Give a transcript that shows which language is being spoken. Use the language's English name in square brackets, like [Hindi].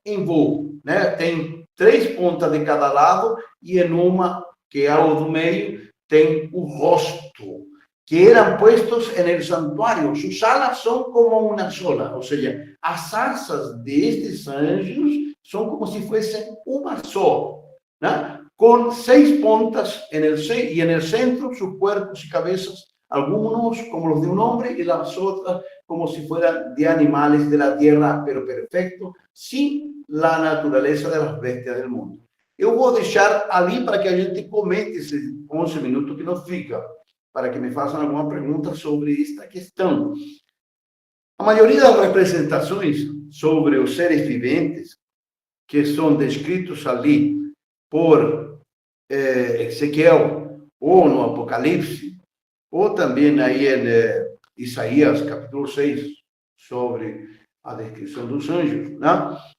[Portuguese] Em voo, né? Tem 3 pontas de cada lado e em uma, que é a do meio, tem o rosto, que eram puestos no santuário. [Spanish] Sus alas [Portuguese] são como uma sola, ou seja, as asas destes anjos são como se fossem uma só, né? [Spanish] Con 6 pontas y en el centro sus cuerpos y cabezas, algunos como los de un hombre y las otras como si fueran de animales de la tierra, pero perfecto, sin la naturaleza de las bestias del mundo. [Portuguese] Eu vou deixar ali para que a gente comente esses 11 minutos que nos fica, para que me façam alguma pergunta sobre esta questão. A maioria das representações sobre os seres viventes que são descritos ali por Ezequiel, ou no Apocalipse, ou também aí em Isaías, capítulo 6, sobre a descrição dos anjos, né?